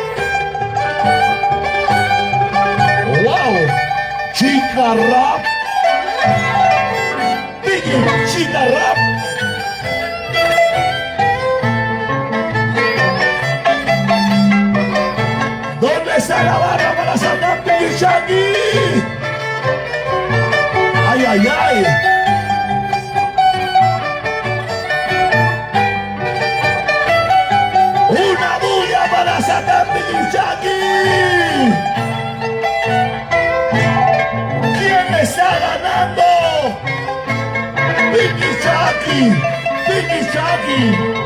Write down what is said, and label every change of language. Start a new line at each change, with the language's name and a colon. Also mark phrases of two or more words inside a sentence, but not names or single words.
Spanish: ¡Wow! Chica rap. Vicky, chica rap. ¿Dónde está la barra para sacar Piquichaki? ¡Ay, ay, ay! ¡Una bulla para sacar Piquichaki! ¿Quién está ganando? Piquichaki, Piquichaki.